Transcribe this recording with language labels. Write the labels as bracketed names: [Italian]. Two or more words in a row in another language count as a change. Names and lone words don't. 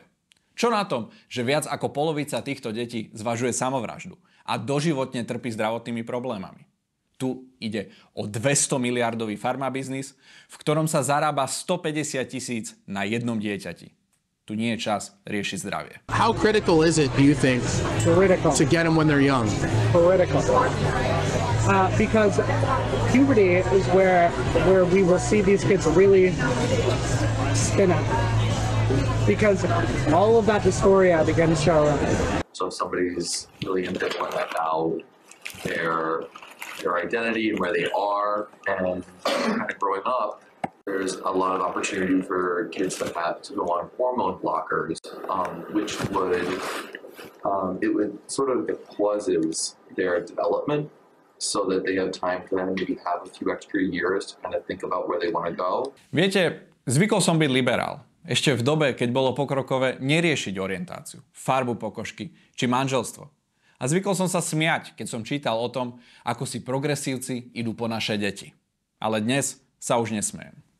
[Slovak] Čo na tom, že viac ako polovica týchto detí zvažuje samovraždu a doživotne trpí zdravotnými problémami? Tu ide o 200 miliardový farmabiznis, v ktorom sa zarába 150 000 na jednom dieťati. Tu nie je čas riešiť zdravie. [English] How critical is it, do you think, to get them when they're young? Critical. Because puberty is where we will see these kids really spin out. Because all of that dysphoria begins to arise. So if somebody's really ambivalent about their identity and where they are and kind of growing up, there's a lot of opportunity for kids that have to go on hormone blockers, which would sort of pauses their development so that they have time to then maybe have a few extra years to kind of think about where they want to go. [Slovak] Viete, zvykol som byť liberál. Ešte v dobe, keď bolo pokrokové neriešiť orientáciu, farbu pokožky či manželstvo. A zvykol som sa smiať, keď som čítal o tom, ako si progresívci idú po naše deti. Ale dnes sa už nesmejem.